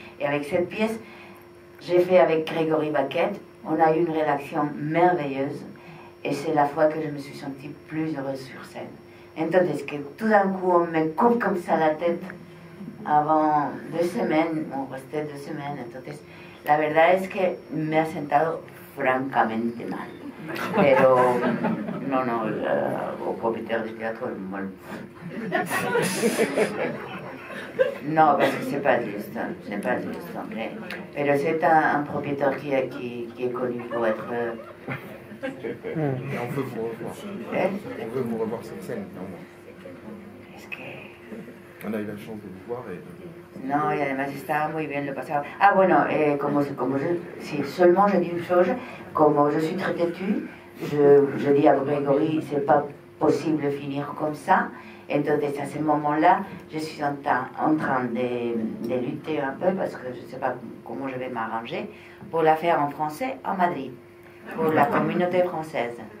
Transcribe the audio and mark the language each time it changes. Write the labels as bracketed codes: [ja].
[fr] Et avec cette pièce, j'ai fait avec Grégory Baquette, on a eu une rédaction merveilleuse et c'est la fois que je me suis sentie plus heureuse sur scène. [es] Entonces, que [fr] tout d'un coup, on me coupe comme ça la tête avant 2 semaines, on restait 2 semaines. [es] Entonces, la verdad es que me ha sentado francamente mal. Pero, no, [fr] au propriétaire du théâtre, moi, non, parce que c'est pas juste, mais c'est un propriétaire qui est connu pour être... On veut vous revoir. On veut vous revoir sur scène. [es] Es que... [fr] On a eu la chance de vous voir et... [es] No, y además estaba muy bien, lo pasaba. Ah, bueno, [fr] si seulement je dis une chose, comme je suis très têtue, je dis à Grégory, c'est pas possible de finir comme ça. [es] Entonces, [fr] à ce moment-là, je suis en train de lutter un peu, parce que je ne sais pas comment je vais m'arranger, pour la faire en français à Madrid, pour la communauté française.